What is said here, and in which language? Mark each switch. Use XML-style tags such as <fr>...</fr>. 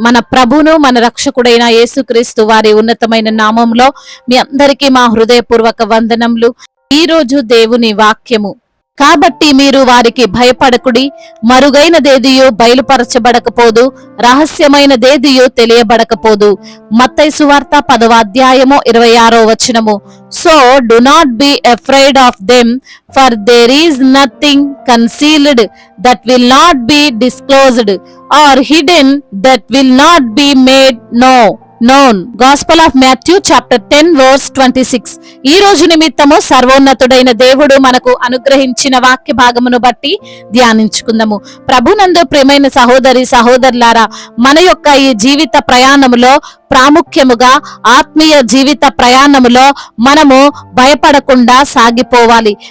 <te>మన ప్రభును మన రక్షకుడైన యేసుక్రీస్తు వారి ఉన్నతమైన నామంలో మీ అందరికీ మా హృదయపూర్వక వందనములు. ఈ రోజు దేవుని వాక్యము. కాబట్టి మీరు వారికి భయపడకుడి, మరుగైనదేదియో బయలుపరచబడకపోదు, రహస్యమైనదేదియో తెలియబడకపోదు. మత్తయి సువార్త 10వ అధ్యాయము 26వ వచనము.</te> <en>So do not be afraid of them, for there is nothing concealed that will not be disclosed, or hidden that will not be made known. Gospel of Matthew chapter 10 verse 26.</en> <te>ఈ రోజు నిమిత్తము సర్వోన్నతుడైన దేవుడు మనకు అనుగ్రహించిన వాక్య భాగమును బట్టి ధ్యానించుకుందాము. ప్రభునందు ప్రియమైన సహోదరి సహోదరులారా, మన యొక్క ఈ జీవిత ప్రయాణములో ప్రాముఖ్యముగా ఆత్మీయ జీవిత ప్రయాణములో మనము భయపడకుండా సాగిపోవాలి.</te>